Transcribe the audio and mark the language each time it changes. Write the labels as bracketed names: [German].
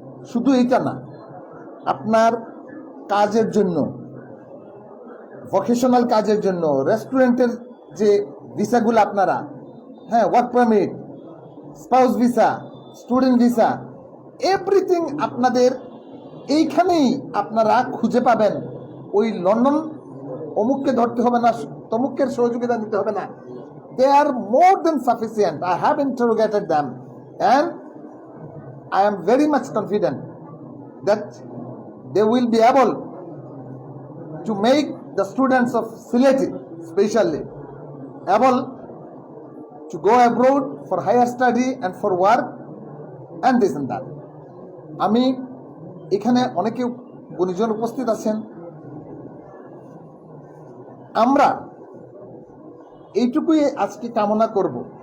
[Bangla] শুধু এইটা না, আপনার কাজের জন্য, ভোকেশনাল কাজের জন্য, রেস্টুরেন্টের যে ভিসাগুলো আপনারা, work permit, spouse visa, student visa, everything আপনাদের এইখানেই আপনারা খুঁজে পাবেন। ওই লন্ডন অমুককে ধরতে হবে না, তমুকের সহযোগিতা নিতে হবে না। [English] They are more than sufficient. I have interrogated them and I am very much confident that they will be able to make the students of Sylhet especially able to go abroad for higher study and for work and this and that. [Bangla] আমি এখানে অনেকে গুণীজন উপস্থিত আছেন। আমরা এইটুকুই আজকে কামনা করব